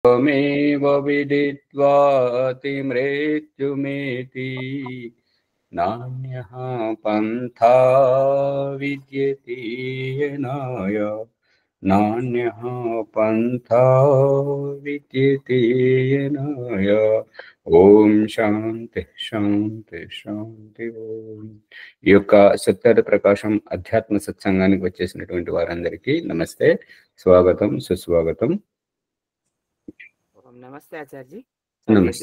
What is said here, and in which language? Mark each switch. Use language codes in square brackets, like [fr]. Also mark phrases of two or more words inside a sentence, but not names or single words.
[sa] त्वमेव विदित्वाति मृत्युमेति नान्यः पन्था विद्यते येनाय नान्यः पन्था विद्यते येनाय। ఓం శాంతి శాంతి శాంతి ఓం. [te] ఈ యొక్క సత్యార్థ ప్రకాశం అధ్యాత్మ సత్సంగానికి వచ్చేసినటువంటి వారందరికీ నమస్తే, స్వాగతం, సుస్వాగతం. నమస్తే ఆచార్య. నమస్తే.